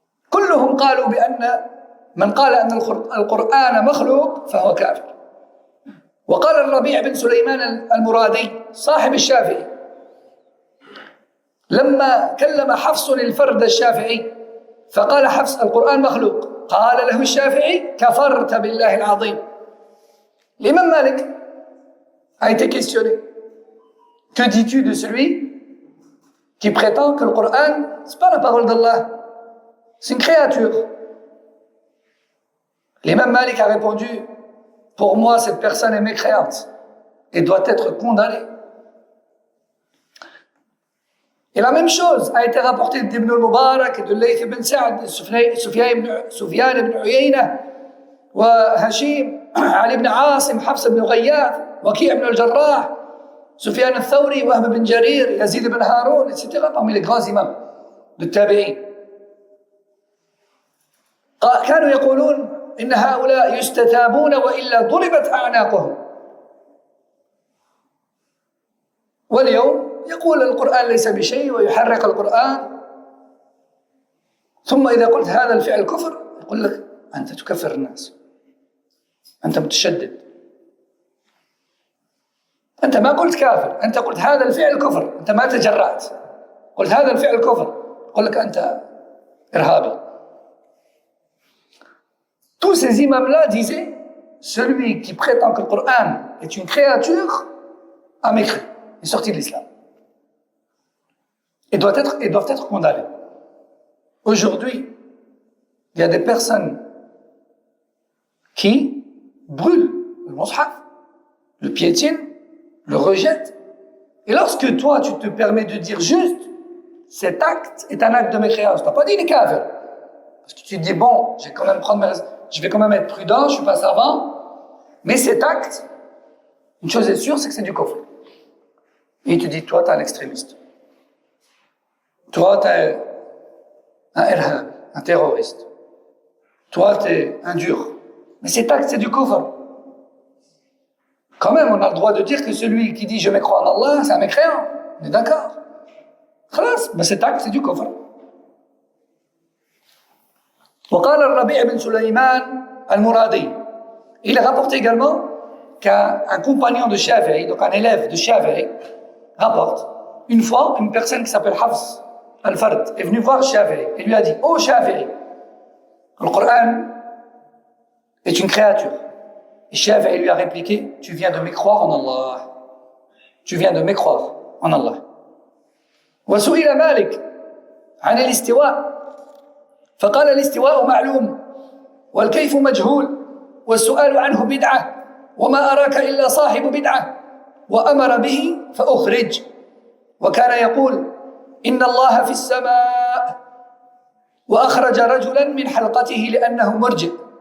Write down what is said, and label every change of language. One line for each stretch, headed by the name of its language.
Arabic: كلهم قالوا بأن من قال أن القرآن مخلوق فهو كافر. وقال الربيع بن سليمان المرادي صاحب الشافعي لما كلم حفص الفرد الشافعي فقال حفص القرآن مخلوق، قال له الشافعي كفرت بالله العظيم.
French: L'imam Malik a été questionné. Que dis-tu de celui qui prétend que le Coran, ce n'est pas la parole d'Allah, c'est une créature? L'imam Malik a répondu, pour moi cette personne est mécréante et doit être condamnée. Et la même chose a été rapportée d'Ibn al-Mubarak, de Layth ibn Sa'd, de Sufyan ibn Uyayna, وهشيم علي بن عاصم حفص بن غياث وكيع بن الجراح سفيان الثوري وهب بن جرير يزيد بن هارون etc. parmi les grands imams de التابعين.
Arabic: كانوا يقولون إن هؤلاء يستتابون وإلا ضربت أعناقهم. واليوم يقول القرآن ليس بشيء ويحرق القرآن، ثم إذا قلت هذا الفعل كفر يقول لك أنت تكفر الناس، أنت متشدد، أنت ما قلت كافر، أنت قلت هذا الفعل كفر، أنت ما تجرأت قلت هذا الفعل كفر، يقول لك أنت إرهابي.
French: Tous ces imams-là disaient celui qui prétend que le Coran est une créature a mécru, est sorti de l'islam et doivent être condamnés. Aujourd'hui, il y a des personnes qui brûlent le mushaf, le piétinent, le rejettent. Et lorsque toi, tu te permets de dire juste cet acte est un acte de mécréance, tu n'as pas dit les kafir. Parce que tu te dis, bon, je vais quand même être prudent, je ne suis pas savant, mais cet acte, une chose est sûre, c'est que c'est du kufr. Et il te dit, toi, tu es un extrémiste. Toi, tu es un irhab, un terroriste. Toi, tu es un dur. Mais cet acte, c'est du kufr. Quand même, on a le droit de dire que celui qui dit je me crois en Allah, c'est un mécréant. On est d'accord. Khalas, mais cet acte, c'est du kufr.
Arabic: وقال الربيع بن سليمان المرادي.
French: Il est rapporté également qu'un compagnon de Shafi'i, donc un élève de Shafi'i, rapporte une fois une personne qui s'appelle Hafs al-Fard est venue voir Shafi'i et lui a dit: oh Shafi'i, le Coran est une créature. Et Shafi'i lui a répliqué: tu viens de mécroire en Allah. Tu viens de mécroire en Allah.
Arabic: وسئل مالك عن الاستواء فقال الاستواء معلوم والكيف مجهول والسؤال عنه بدعة وما أراك إلا صاحب بدعة وأمر به فأخرج. وكان يقول: إن الله في السماء وأخرج رجلا من حلقته لأنه مرجئ.